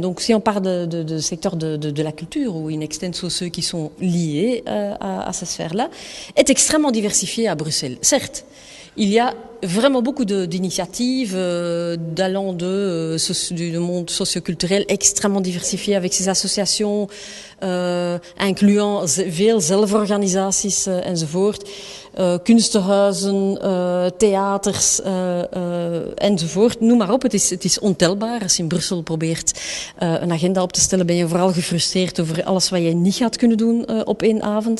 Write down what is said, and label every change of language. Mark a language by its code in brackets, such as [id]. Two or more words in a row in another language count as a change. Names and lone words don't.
[fr] Donc si on parle de secteur de la culture ou [la] in extenso [fr] ceux qui sont liés à cette sphère-là, est extrêmement diversifié à Bruxelles. Certes, il y a vraiment beaucoup d'initiatives d'allant du monde socioculturel extrêmement diversifié avec ses associations, incluant [nl] veel zelforganisaties enzovoort. Kunstenhuizen, theaters enzovoort. Noem maar op, het is ontelbaar. Als je in Brussel probeert een agenda op te stellen, ben je vooral gefrustreerd over alles wat je niet gaat kunnen doen op één avond.